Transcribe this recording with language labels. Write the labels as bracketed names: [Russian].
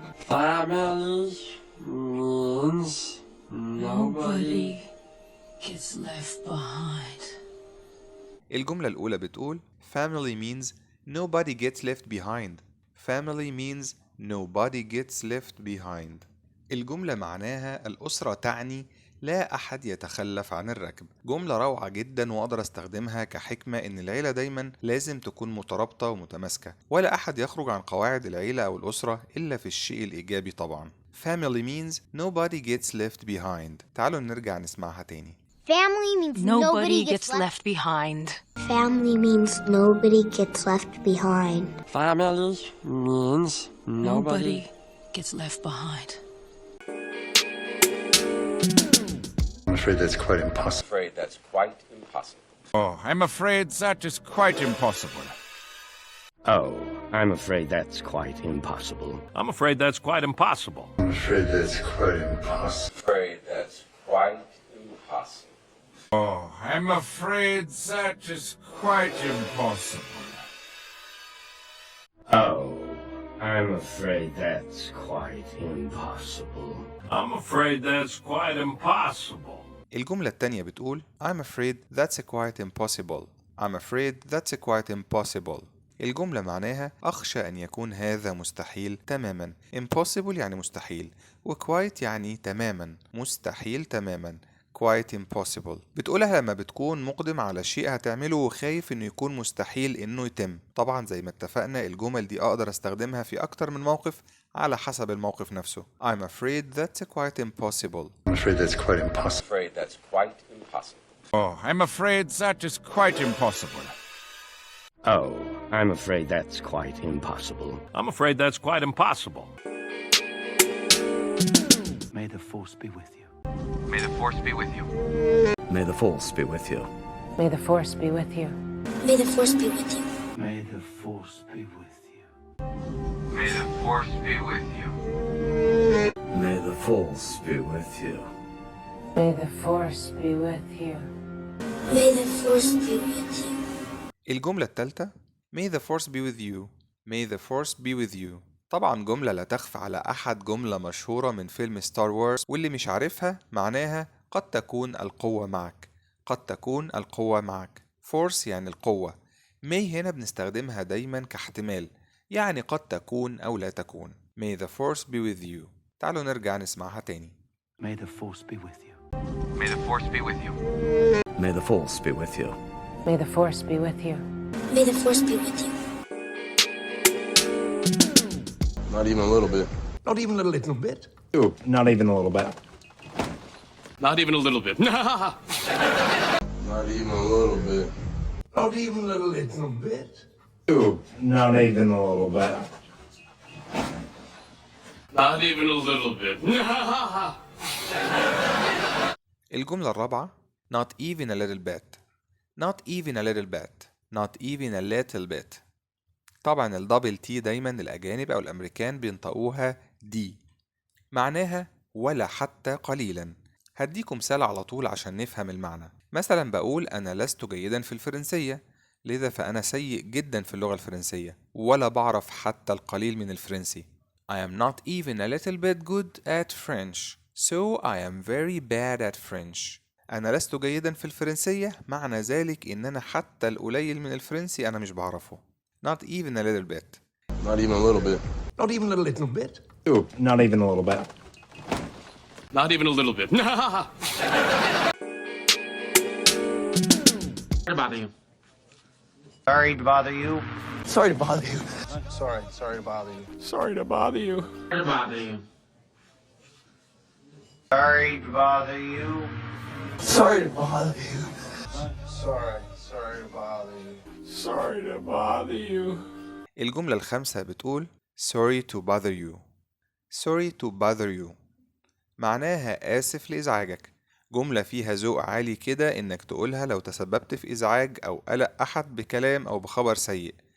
[English] Family means Nobody gets left behind. [Arabic] الجملة الأولى بتقول [English] Family means nobody gets left behind. Family means nobody gets left behind. [Arabic] الجملة معناها الأسرة تعني لا أحد يتخلف عن الركب. جملة روعة جدا، وأقدر أستخدمها كحكمة إن العيلة دايما لازم تكون مترابطة ومتماسكة، ولا أحد يخرج عن قواعد العيلة أو الأسرة إلا في الشيء الإيجابي طبعا. [English] Family means nobody gets left behind. [Arabic] تعالوا نرجع نسمعها تاني. [English] Family means Nobody gets left behind. Family means nobody gets left behind. Family means Nobody gets left behind. I'm afraid that's quite impossible. Oh, I'm afraid that is quite impossible. Oh, I'm afraid that's quite impossible. I'm afraid that's quite impossible. I'm afraid that's quite impossible. Oh, I'm afraid that is quite impossible. Oh, I'm afraid that's quite impossible. I'm afraid that's quite impossible. [Arabic] الجملة التانية بتقول [English] I'm afraid that's quite impossible. I'm afraid that's quite impossible. [Arabic] الجملة معناها أخشى أن يكون هذا مستحيل تماما. Impossible يعني مستحيل، و quite يعني تماما، مستحيل تماما. [English] quite impossible [Arabic] بتقولها لما بتكون مقدم على شيء هتعمله وخايف انه يكون مستحيل انه يتم. طبعا زي ما اتفقنا الجمل دي اقدر استخدمها في اكتر من موقف على حسب الموقف نفسه. [English] I'm afraid that's quite impossible. I'm afraid that's quite impossible. Oh, I'm afraid that is quite impossible. Oh, I'm afraid that's quite impossible. I'm afraid that's quite impossible. May the force be with you. May the force be with you. May the force be with you. May the force be with you. May the force be with you. May the force be with you. May the force be with you. May the force be with you. May the force be with you. May the force be with you. [Arabic] الجملة الثالثة [English] May the force be with you. May the force be with you. [Arabic] طبعا جملة لا تخفى على أحد، جملة مشهورة من فيلم ستار وورز، واللي مش عارفها معناها قد تكون القوة معك. قد تكون القوة معك. force يعني القوة. may هنا بنستخدمها دايما كاحتمال، يعني قد تكون أو لا تكون. [English] May the force be with you. [Arabic] تعالوا نرجع نسمعها تاني. [English] May the force be with you. May the force be with you. May the force be with you. May the force be with you. May the force be with you. Not even a little bit. Not even a little bit. Ooh, not even a little bit. Not even a little bit. Not even a little bit. Not even a little bit. Ooh, not even a little bit. Not even a little bit. [Arabic] الجملة الرابعة [English] Not even a little bit. Not even a little bit. Not even a little bit. [Arabic] طبعا الدبل تي دايما الأجانب أو الأمريكان بينطقوها دي، معناها ولا حتى قليلا. هديكم مثال على طول عشان نفهم المعنى. مثلا بقول أنا لست جيدا في الفرنسية، لذا فأنا سيء جدا في اللغة الفرنسية ولا بعرف حتى القليل من الفرنسي. [English] I am not even a little bit good at French, so I am very bad at French. [Arabic] أنا لست جيدا في الفرنسية، معنى ذلك إن أنا حتى القليل من الفرنسي أنا مش بعرفه. [English] Not even a little bit. Not even a little bit. Not even a little bit. Ooh, not even a little bit. Not even a little bit. Sorry to bother you. Sorry to bother you. Sorry to bother you. Sorry to bother you. Sorry to bother you. Sorry to bother you. Sorry to bother you. Sorry to bother you. Sorry to bother you. Sorry to bother you. [Arabic] الجملة الخامسة بتقول [English] sorry to bother you. sorry to bother you [Arabic] معناها آسف لإزعاجك. جملة فيها ذوق عالي كده إنك تقولها لو تسببت في إزعاج أو قلق أحد بكلام أو بخبر سيء.